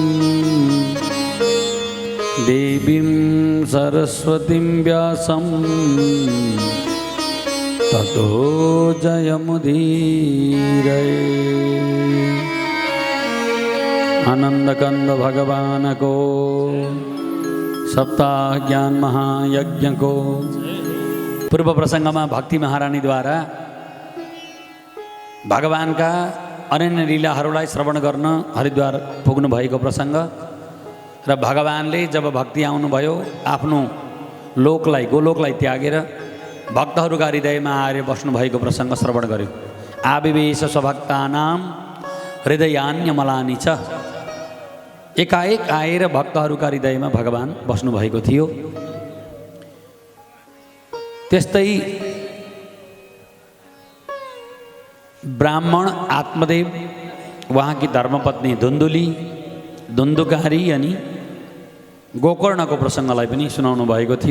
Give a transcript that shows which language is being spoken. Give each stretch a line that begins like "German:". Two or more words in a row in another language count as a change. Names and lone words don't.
Sanskrit: देवीं सरस्वतीं व्यासं ततो जयमुदीरये।
Nepali: आनंदकंद भगवान को सप्ताह ज्ञान महायज्ञ को पूर्व प्रसंग में भक्ति महारानी द्वारा भगवान का अनन्य लीलाहरूलाई श्रवण गर्न हरिद्वार पुग्नु भएको प्रसंग र भगवानले जब भक्ति आउनुभयो आफ्नो लोकलाई गोलोकलाई त्यागेर भक्तहरूका हृदयमा आएर बस्नु भएको प्रसंग श्रवण गर्यो।
Sanskrit: आविवेश स्वभक्तानां हृदयान्यमलानि च
Nepali: एकाएक आएर भक्तहरूका हृदयमा भगवान बस्नु भएको थियो। त्यस्तै ब्राह्मण आत्मदेव उहाँकी धर्मपत्नी धुन्धुली धुन्धुकारी अनि गोकर्णको प्रसङ्गलाई पनि सुनाउनु भएको थियो।